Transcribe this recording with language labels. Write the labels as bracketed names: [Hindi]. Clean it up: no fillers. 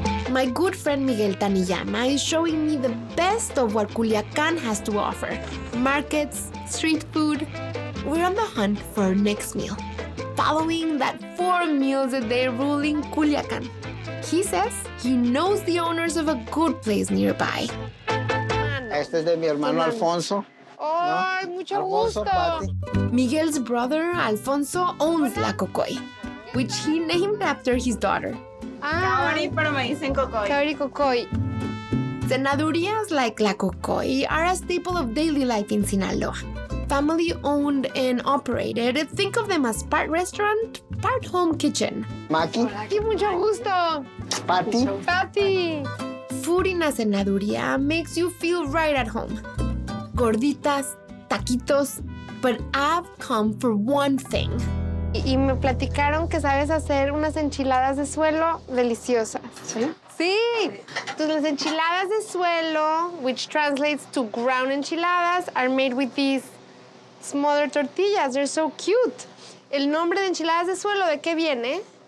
[English] My good friend Miguel Taniyama is showing me the best of what Culiacán has to offer. Markets, street food. We're on the hunt for our next meal, following that 4 meals a day rule in Culiacán. He says he knows the owners of a good place nearby. [Spanish] Este es de mi hermano Alfonso. ¡Ay, mucho Alfonso, Pati. [English] Miguel's brother Alfonso owns La Cocoy, which he named after his daughter. [Spanish] Kaori, pero me dicen cocoy. Kaori Cocoy. [English] Cenadurías like La Cocoy are a staple of daily life in Sinaloa. Family owned and operated, think of them as part restaurant, part home kitchen. [Spanish] Maki, ¡Qué mucho gusto! Pati. Pati. [English] Food in a cenaduría makes you feel right at home. Gorditas, taquitos, but I've come for one thing. [Spanish] Y me platicaron que sabes hacer unas enchiladas de suelo deliciosas. ¿Sí? Sí. Entonces las enchiladas de suelo, [English] which translates to ground enchiladas, are made with these smaller tortillas. They're so cute. [Spanish] El nombre de enchiladas de suelo, ¿de qué viene?